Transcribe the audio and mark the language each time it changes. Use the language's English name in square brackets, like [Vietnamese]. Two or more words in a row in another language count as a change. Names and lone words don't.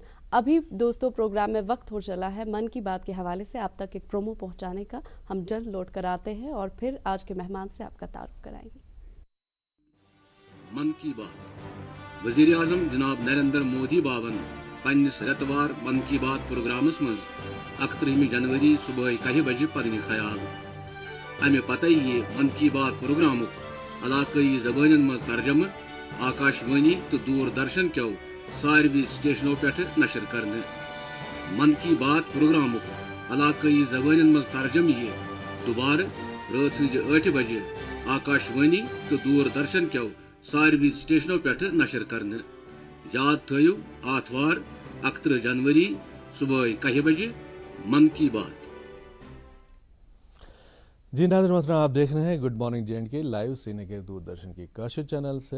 [Hindi] अभी दोस्तों प्रोग्राम में वक्त हो चला है मन की बात के हवाले से आप तक एक प्रोमो पहुंचाने का। हम जल्द लौट कर आते हैं और फिर आज के मेहमान से आपका तारुफ कराएंगे। [Kashmiri] मन की बात वज़ीर आज़म जनाब नरेंद्र मोदी बावन पन्निस रेतवार मन की बात प्रोग्रामस मज 31 जनवरी सुबह 1 बजे पदनी ख्याल अमे पता ये मन की बात प्रोग्राम अलाकई जबान मज तर्जम आकाशवाणी तो दूरदर्शन क्यों सारवी स्टेशनों पे नशर करने। मन की बात प्रोग्राम अलाकई जबान मज तर्जम ये दोबार रात 8 बजे आकाशवाणी तो दूरदर्शन क्यों सारवी स्टेशनों पे नशर करने। याद थो आतवार 31 जनवरी सुबह 1 बजे मन की बात। [Hindi] जी नाज़रीन मोहतरम, आप देख रहे हैं गुड मॉर्निंग जे&के लाइव श्रीनगर दूरदर्शन की काशिद चैनल से।